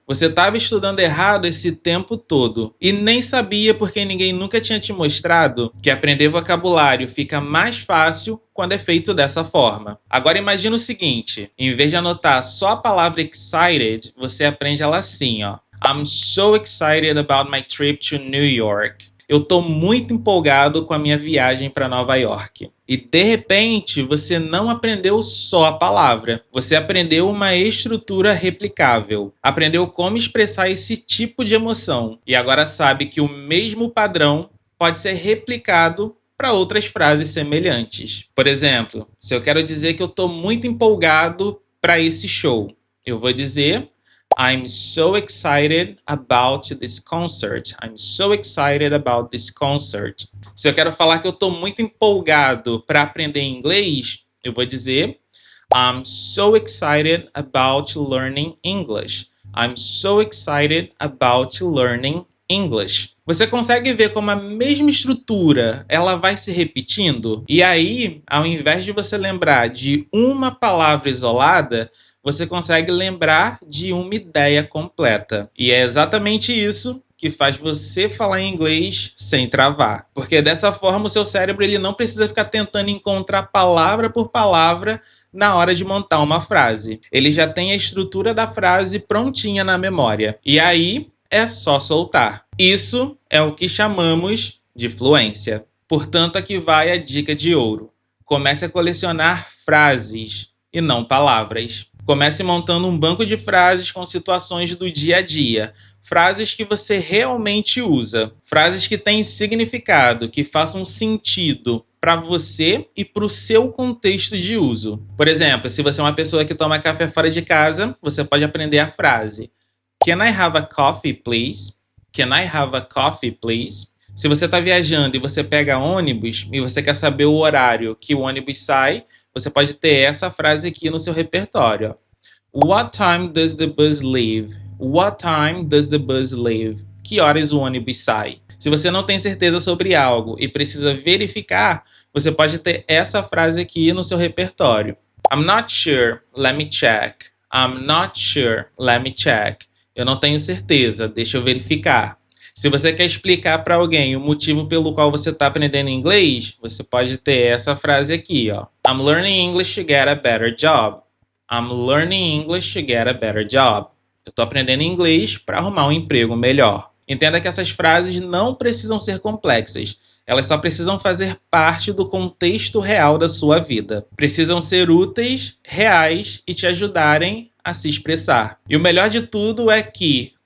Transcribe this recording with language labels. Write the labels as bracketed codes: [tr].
[pt] Você estava estudando errado esse tempo todo e nem sabia, porque ninguém nunca tinha te mostrado que aprender vocabulário fica mais fácil quando é feito dessa forma. Agora imagina o seguinte: em vez de anotar só a palavra excited, você aprende ela assim, ó. [en] I'm so excited about my trip to New York. [pt] Eu tô muito empolgado com a minha viagem para Nova York. E de repente, você não aprendeu só a palavra. Você aprendeu uma estrutura replicável. Aprendeu como expressar esse tipo de emoção. E agora sabe que o mesmo padrão pode ser replicado para outras frases semelhantes. Por exemplo, se eu quero dizer que eu tô muito empolgado para esse show, eu vou dizer [en] I'm so excited about this concert. I'm so excited about this concert. [pt] Se eu quero falar que eu estou muito empolgado para aprender inglês, eu vou dizer [en] I'm so excited about learning English. I'm so excited about learning English. [pt] Você consegue ver como a mesma estrutura ela vai se repetindo? E aí, ao invés de você lembrar de uma palavra isolada, você consegue lembrar de uma ideia completa. E é exatamente isso que faz você falar inglês sem travar. Porque dessa forma o seu cérebro ele não precisa ficar tentando encontrar palavra por palavra na hora de montar uma frase. Ele já tem a estrutura da frase prontinha na memória. E aí é só soltar. Isso é o que chamamos de fluência. Portanto, aqui vai a dica de ouro. Comece a colecionar frases e não palavras. Comece montando um banco de frases com situações do dia a dia. Frases que você realmente usa. Frases que têm significado, que façam sentido para você e para o seu contexto de uso. Por exemplo, se você é uma pessoa que toma café fora de casa, você pode aprender a frase [en] Can I have a coffee, please? Can I have a coffee, please? [pt] Se você está viajando e você pega ônibus e você quer saber o horário que o ônibus sai, você pode ter essa frase aqui no seu repertório. [en] What time does the bus leave? What time does the bus leave? [pt] Que horas o ônibus sai? Se você não tem certeza sobre algo e precisa verificar, você pode ter essa frase aqui no seu repertório. [en] I'm not sure, let me check. I'm not sure, let me check. [pt] Eu não tenho certeza, deixa eu verificar. Se você quer explicar para alguém o motivo pelo qual você está aprendendo inglês, você pode ter essa frase aqui, ó. [en] I'm learning English to get a better job. I'm learning English to get a better job. [pt] Eu estou aprendendo inglês para arrumar um emprego melhor. Entenda que essas frases não precisam ser complexas. Elas só precisam fazer parte do contexto real da sua vida. Precisam ser úteis, reais e te ajudarem a se expressar. E o melhor de tudo é que,